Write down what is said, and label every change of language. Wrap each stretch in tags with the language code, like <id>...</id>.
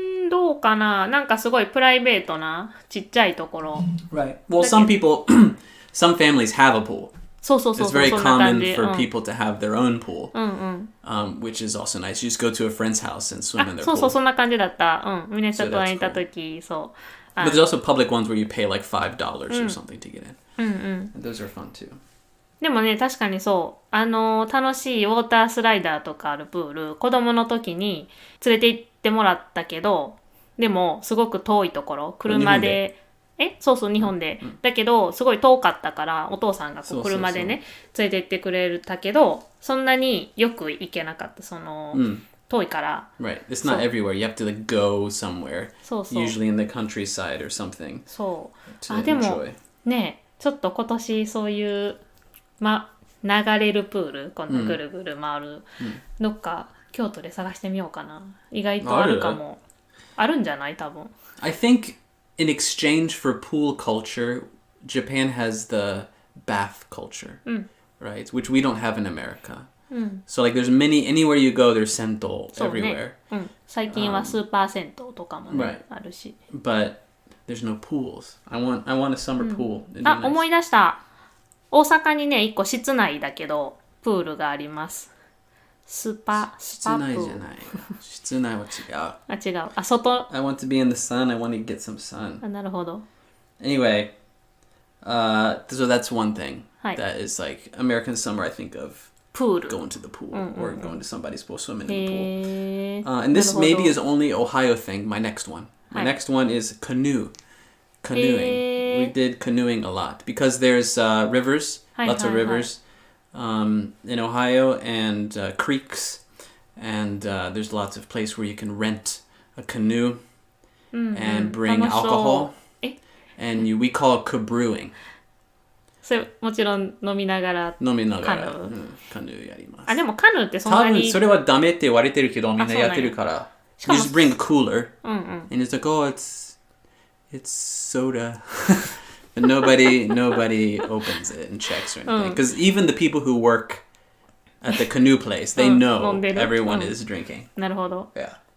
<ja>どうかな、なんかすごいプライベートなちっちゃいところ。</ja> <en>Right. Well, some people, some families have a pool.</en> <ja>そう。</ja> <en>It's very common for people to have their own pool, which is also nice. You just go to a friend's house and swim in their pool.</en> <ja>そう、そんな感じだった。ミネソタにいた時、そう。</ja> <en>But there's also public ones where you pay like $5 or something to get in. And those are fun too.</en> <ja>でもね、確かにそう。楽しいウォータースライダーとかあるプール、子供の時に連れて行ってもらったけど、でもすごく遠いところ、車で、そう日本で、だけどすごい遠かったからお父さんがこう車でね連れて行ってくれたけど、そんなによく行けなかった。その、遠いから。</ja> <en>Right. It's not everywhere. You have to like go somewhere.</en> <ja>そう。</ja> <en>Usually in the countryside or something.</en> <ja>そう。でもね、ちょっと今年そういう流れるプール、こんなぐるぐる回る、どっか京都で探してみようかな。意外とあるかも。あるんじゃない多分。</ja> <en>I think in exchange for pool culture, Japan has the bath culture, right? Which we don't have in America. So like there's anywhere you go, there's sento everywhere.</en> <ja>最近はスーパー銭湯とかもね、あるし。</ja> <en>But there's no pools. I want a summer pool.</en> <ja>思い出した。大阪にね、一個室内だけどプールがあります。スパ室内じゃない。室内は違う。違う。外。</ja> <en>I want to be in the sun. I want to get some sun.</en> <ja>なるほど。</ja> <en>Anyway, so that's one thing that is like American summer. I think of pool, going to the pool or going to somebody's pool, swimming in the pool. And this maybe is only Ohio thing. My next one. My next one is canoeing. We did canoeing a lot because there's rivers, lots of rivers. In Ohio and creeks, and there's lots of places where you can rent a canoe and bring alcohol. And we call it kabrewing.</en> <ja>それもちろん飲みながらカヌーやります。あ、でもカヌーってそんなに多分それはダメって言われてるけどみんなやってるから。</ja> <en>You just bring a cooler and it's like, oh, it's soda. But nobody opens it and checks or anything. Because even the people who work at the canoe place, they know everyone is drinking.</en> <ja>なるほど。</ja> <en>Yeah.</en>